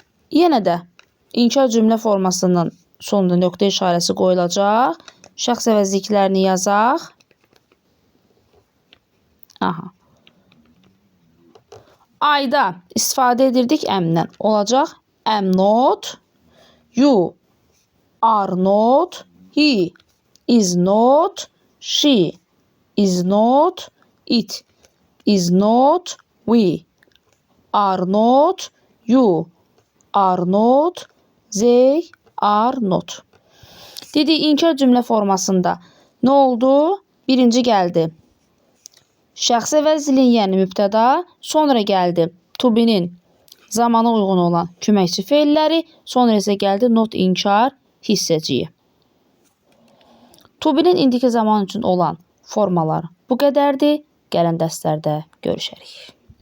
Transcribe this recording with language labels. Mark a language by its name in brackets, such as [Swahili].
[Azerbaijani] Yenə də inkar cümlə formasının sonunda nöqtə işarəsi qoyulacaq. Şəxs əvəzliklərini yazaq. Ayda istifadə edirdik am'dən. Olacaq [English] am not, you are not, he is not, she is not, it is not, we are not, you are not, they are not. [Azerbaijani] Dedik, inkar cümlə formasında nə oldu? Birinci gəldi şəxs əvəzliyi, yəni mübtəda. Sonra gəldi to be'nin zamana uyğun olan köməkçi feilləri. Sonra isə gəldi not inkar hissəciyi. To be'nin indiki zaman üçün olan formalar bu qədərdir. Gələn dərslərdə görüşərik.